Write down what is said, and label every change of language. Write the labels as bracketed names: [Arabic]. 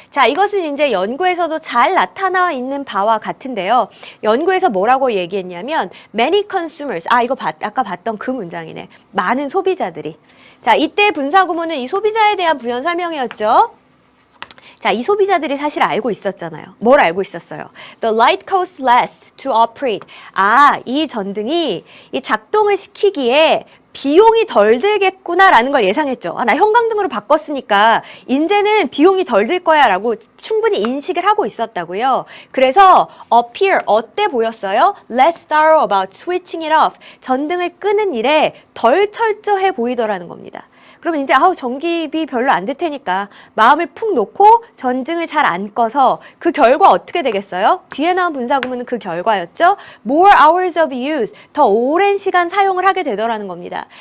[Korean] 자, 이것은 이제 연구에서도 잘 나타나 있는 바와 같은데요. 연구에서 뭐라고 얘기했냐면 [English] many consumers. [Korean] 이거 아까 봤던 그 문장이네. 많은 소비자들이. 자, 이때 분사구문은 이 소비자에 대한 부연 설명이었죠. 자, 이 소비자들이 사실 알고 있었잖아요. 뭘 알고 있었어요? [English] The light costs less to operate. [Korean] 이 전등이 이 작동을 시키기에 비용이 덜 들겠구나라는 걸 예상했죠. 나 형광등으로 바꿨으니까 이제는 비용이 덜 들 거야 라고 충분히 인식을 하고 있었다고요. 그래서 appear, 어때 보였어요? [English] Less thorough about switching it off. [Korean] 전등을 끄는 일에 덜 철저해 보이더라는 겁니다. 그러면 이제 전기비 별로 안 들 테니까 마음을 푹 놓고 전등을 잘 안 꺼서 그 결과 어떻게 되겠어요? 뒤에 나온 분사구문은 그 결과였죠. [English] More hours of use, [Korean] 더 오랜 시간 사용을 하게 되더라는 겁니다.